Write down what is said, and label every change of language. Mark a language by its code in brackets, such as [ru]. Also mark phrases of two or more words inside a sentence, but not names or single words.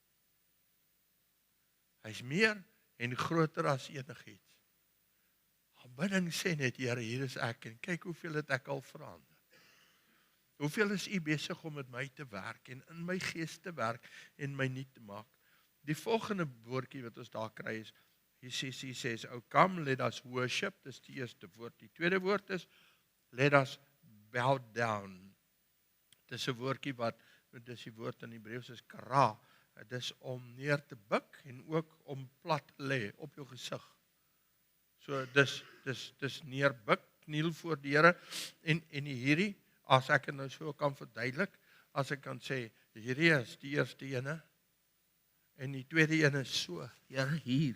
[af] Hy's meer en groter as enigiets. Aanbidding sê net, Here, hier is ek en kyk hoeveel het ek al verander. Hoeveel is U besig om met my te werk en in my gees te werk en my nuut te maak. Die volgende woordjie wat ons daar kry is, [en] he says, oh come, let us worship, [af] dis die eerste woord. Die tweede woord is, [en] let us bow down. [af] Dis 'n woordjie wat, dis die woord in Hebreëus is kara, dis om neer te buig en ook om plat te lê op jou gesig. So dis neerbuk, kniel voor die Here en hierdie, as ek het nou so kan verduidelik, as ek kan sê, hierdie is die eerste ene en die tweede ene is so, Here hier.